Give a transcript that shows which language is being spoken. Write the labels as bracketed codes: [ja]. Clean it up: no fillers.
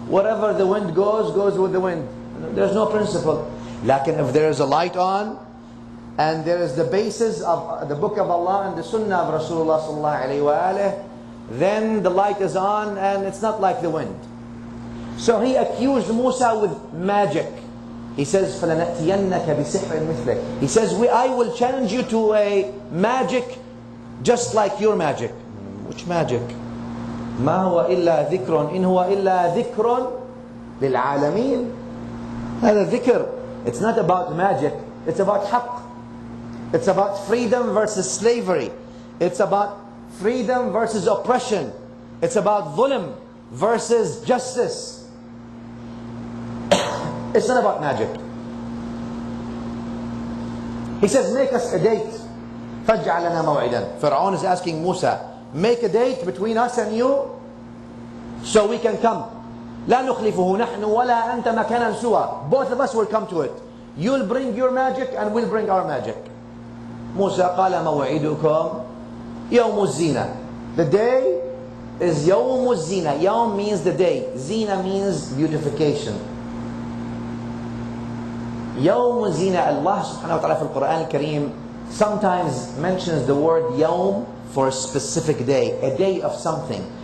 [en] Wherever the wind goes with the wind. There's no principle. Lakin if there is a light on, and there is the basis of the book of Allah and the sunnah of Rasulullah sallallahu alayhi wa alayhi, then the light is on and it's not like the wind. So he accused Musa with magic. He says, [ar] فَلَنَأْتِيَنَّكَ بِسِحْرٍ مِثْلِكَ. [en] He says, I will challenge you to a magic just like your magic. Which magic? [ar] مَا هُوَ إِلَّا ذِكْرٌ إِنْ هُوَ إِلَّا ذِكْرٌ لِلْعَالَمِينَ. هذا ذكر. [en] It's not about magic. It's about haqq. It's about freedom versus slavery. It's about freedom versus oppression. It's about dhulm versus justice. It's not about magic. He says, make us a date. [ar] فَاجْعَلْ لَنَا مَوْعِدًا. [en] Pharaoh is asking Musa, make a date between us and you so we can come. [ar] لا نخلفه نحن ولا أنت مكانا سوى. [en] Both of us will come to it. You'll bring your magic and we'll bring our magic. [ar] Musa قال موعدكم يوم الزينة. [en] The day is يوم الزينة. يوم means the day. Zina means beautification. [ar] يوم الزينة. [en] Allah subhanahu wa ta'ala [ar] في القرآن الكريم [en] sometimes mentions the word يوم for a specific day, a day of something.